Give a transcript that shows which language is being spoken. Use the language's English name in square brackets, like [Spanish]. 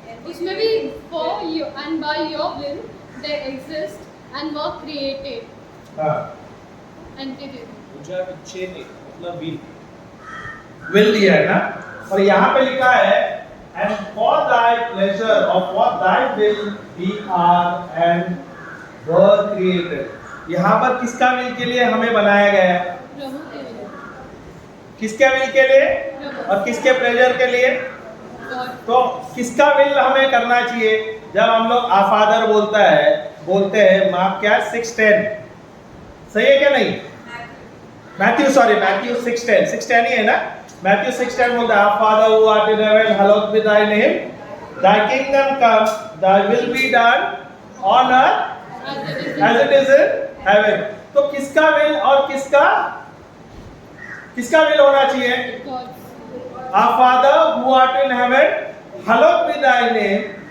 [Hindi] उसमें भी [English] for you and by your will they exist and were created। [Hindi] हाँ, मतलब विल दिया है ना, और यहाँ पे लिखा है [English] and for thy pleasure or for thy will we are and were created। [Hindi] यहाँ पर किसका विल के लिए हमें बनाया गया है? प्रभु के लिए। किसके विल के लिए और किसके प्लेजर के लिए? तो किसका विल हमें करना चाहिए? जब हम लोग आ फादर बोलते हैं मार्क क्या 6:10, सही है क्या नहीं? [English] Matthew 6:10 [Hindi] ही है ना? मैथ्यू 6:10 बोलता है, [English] Father who art in heaven hallowed be thy name, thy kingdom come, thy will be done on earth as it is in heaven। [Hindi] तो किसका विल और किसका किसका विल होना चाहिए? [English] God's. Our Father who art in heaven, hallowed be thy name.